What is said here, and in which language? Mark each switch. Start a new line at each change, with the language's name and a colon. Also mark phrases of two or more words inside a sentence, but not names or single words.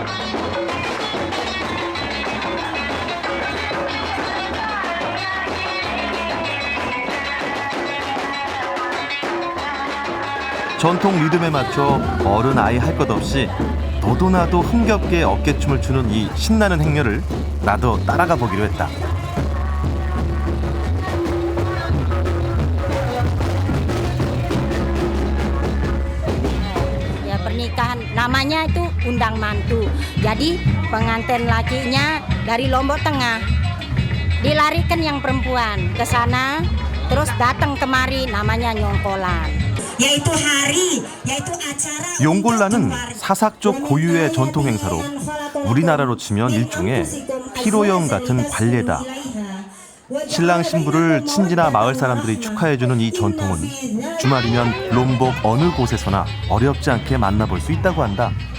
Korean: 전통 리듬에 맞춰 어른 아이 할 것 없이 너도 나도 흥겹게 어깨춤을 추는 이 신나는 행렬을 나도 따라가 보기로 했다.
Indonesian: Ya pernikahan namanya itu undang mantu. Jadi pengantin lakinya dari Lombok Tengah. Dilarikan yang perempuan ke sana, terus datang kemari namanya nyongkolan. yaitu hari, yaitu acara.
Korean: 용골라는 사삭족 고유의 전통 행사로 우리나라로 치면 일종의 피로연 같은 관례다. 신랑 신부를 친지나 마을 사람들이 축하해주는 이 전통은 주말이면 롬복 어느 곳에서나 어렵지 않게 만나볼 수 있다고 한다.